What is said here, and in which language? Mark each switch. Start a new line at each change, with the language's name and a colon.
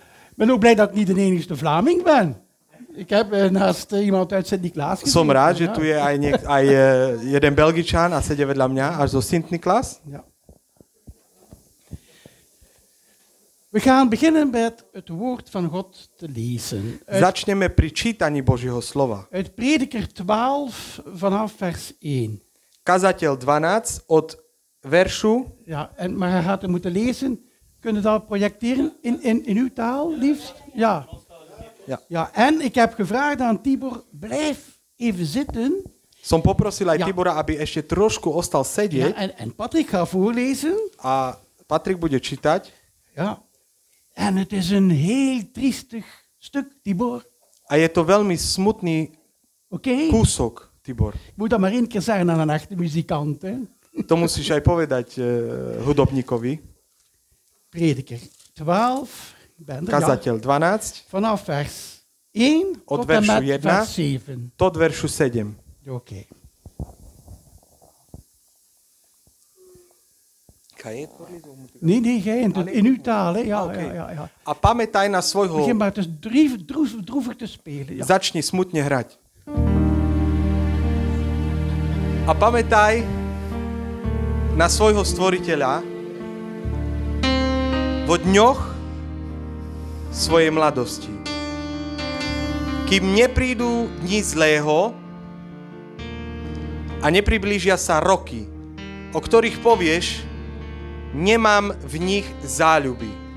Dutch: Ik ben ook blij dat ik niet de enige Vlaming ben. Ik heb naast iemand uit Sint-Niklaas gezeten.
Slovak: Som rád, že tu je aj jeden Belgičan a sedie vedľa mňa až zo Sint-Niklaas.
Dutch: Ja. We gaan beginnen met het woord van God te lezen.
Slovak: Začneme pri čítaní Božieho slova.
Dutch: Uit Prediker 12 vanaf vers 1.
Slovak: Kazateľ 12 od veršu.
Dutch: Ja, maar hij gaat het moeten lezen. Kunnen we dat projecteren in uw taal, liefst? Ja. Ja. Ja. En ik heb gevraagd aan Tibor, blijf even zitten.
Slovak: Som poprosil aj Tibora, aby ešte trošku ostal sedieť.
Dutch: Ja, en Patrick gaat voorlezen.
Slovak: A Patrik bude čítať.
Dutch: Ja. En het is een heel triestig stuk, Tibor.
Slovak: A je to veľmi smutný kúsok, Tibor.
Dutch: Ik moet dat maar één keer zeggen aan een echte muzikant. Hè?
Slovak: To musíš aj povedať hudobníkovi.
Dutch: Prediker 12.
Slovak: Kazateľ 12.
Dutch: Vanaf vers 1
Slovak: od
Dutch: tot en
Slovak: veršu
Dutch: met 1 vers 7.
Slovak: tot veršu 7.
Dutch: Oké. Nee, gij in uw taal. Hè? Ja, okay. Ja.
Slovak: A pamätaj na svojho...
Dutch: Begin maar dus droevig te spelen. Ja.
Slovak: Začni smutne hrať. A pamätaj na svojho stvoriteľa vo dňoch svojej mladosti. Kým neprídu dni zlého a nepriblížia sa roky, o ktorých povieš, nemám v nich záľuby.